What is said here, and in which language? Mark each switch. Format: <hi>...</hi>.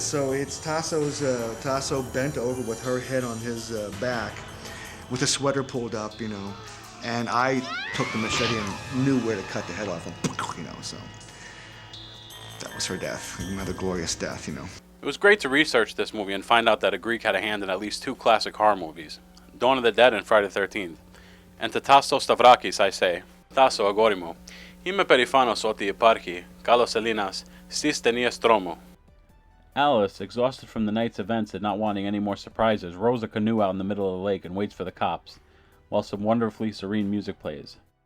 <en>So it's Tasso bent over with her head on his back with a sweater pulled up, and I took the machete and knew where to cut the head off, and, so that was her death, another glorious death, It was great to research this movie and find out that a Greek had a hand in at least 2 classic horror movies, Dawn of the Dead and Friday the 13th. And to Tasso Stavrakis I say,</en> <el>Tasso agori μου, είμαι περήφανος ότι υπάρχει, καλός Ελλήνας, στις ταινίες τρόμου.</el> <en>Alice, exhausted from the night's events and not wanting any more surprises, rows a canoe out in the middle of the lake and waits for the cops, while some wonderfully serene music plays.</en>